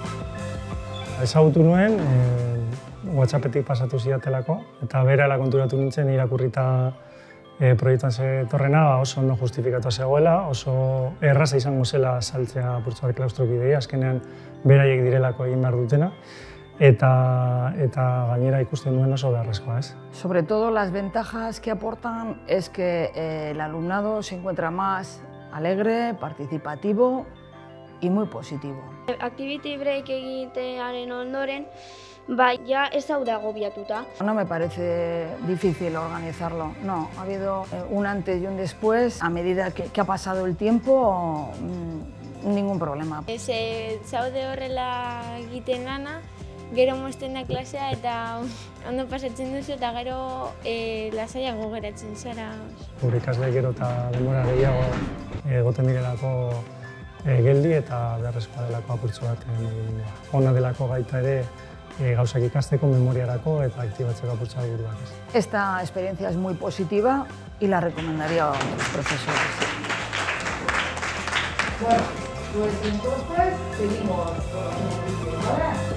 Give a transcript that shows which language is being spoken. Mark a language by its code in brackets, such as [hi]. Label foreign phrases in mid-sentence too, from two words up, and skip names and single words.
[eu] Ezagutu nuen, WhatsAppetik pasatu zidatelako, eta berehala konturatu nintzen irakurrita proiektuan zetorrena oso ondo justifikatua zegoela, oso erraza izango zela saltzea apurtxo bat klaustrokidea, azkenean beraiek direlako egin behar dutena, eta gainera ikusten duen oso beharrezkoa, ez? [es] Sobre todo las ventajas que aportan es que el alumnado se encuentra más alegre, participativo y muy positivo. [en] Activity break [eu] egitearen ondoren, ya ez daude agobiatuta. [es] No me parece difícil organizarlo, no. Ha habido un antes y un después. A medida que ha pasado el tiempo, ningún problema. [eu] Zaude horrela egiten lana, gero mozten da klasea eta ondo pasatzen duzu eta gero lasaiago geratzen zara. Gure ikasleek gero eta denbora gehiago egoten direlako geldi eta beharrezkoa delako apurtxo bat mugimendua. Ona delako gaita ere gauzak ikasteko, memoriarako eta aktibatzeko apurtxo bat buruak. [es] Esta experiencia es muy positiva y la recomendaría a otros profesores. Bueno, pues entonces seguimos con los vídeos, ¿vale?